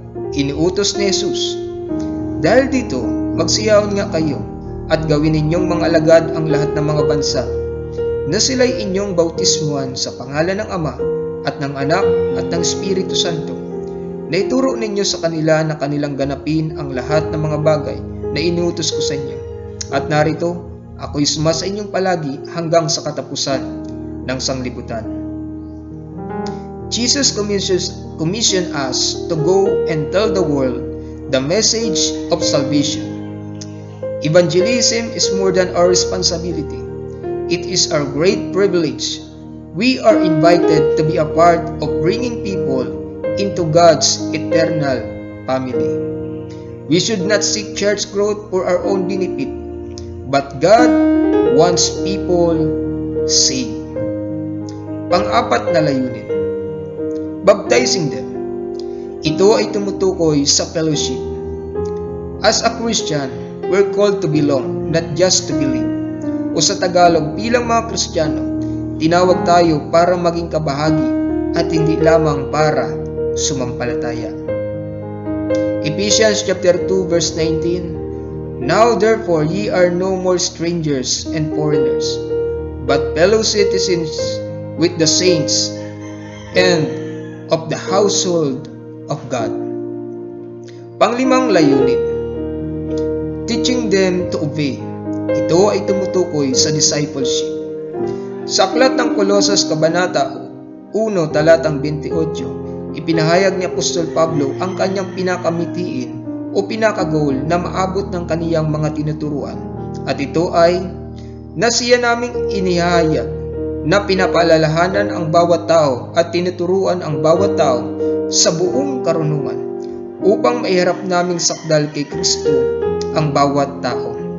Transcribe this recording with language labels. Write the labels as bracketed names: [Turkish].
[Filipino] Iniutos ni Jesus, dahil dito, magsiyaon nga kayo at gawin ninyong mga alagad ang lahat ng mga bansa, na sila'y inyong bautismuhan sa pangalan ng Ama at ng Anak at ng Espiritu Santo, na ituro ninyo sa kanila na kanilang ganapin ang lahat ng mga bagay na inuutos ko sa inyo. At narito, ako'y sumasa inyong palagi hanggang sa katapusan ng sanglibutan. [English] Jesus commissioned us to go and tell the world the message of salvation. Evangelism is more than our responsibility. It is our great privilege. We are invited to be a part of bringing people into God's eternal family. We should not seek church growth for our own benefit, but God wants people saved. [Filipino] Pang-apat na layunin, [English] baptizing them. [Filipino] Ito ay tumutukoy sa fellowship. [English] As a Christian, we're called to belong, not just to believe. [Filipino] O sa Tagalog, bilang mga Kristiyano, tinawag tayo para maging kabahagi at hindi lamang para sumampalataya. [English] Ephesians chapter 2 verse 19, now therefore ye are no more strangers and foreigners, but fellow citizens with the saints and of the household of God. [Filipino] Panglimang layunin, [English] teaching them to obey. [Filipino] Ito ay tumutukoy sa discipleship. Sa aklat ng Kolosas Kabanata 1, talatang 28, ipinahayag ni Apostol Pablo ang kanyang pinakamitiin o pinaka-goal na maabot ng kaniyang mga tinuturuan. At ito ay na siya naming inihayag na pinapaalalahanan ang bawat tao at tinuturuan ang bawat tao sa buong karunungan upang maiharap naming sakdal kay Kristo ang bawat tao.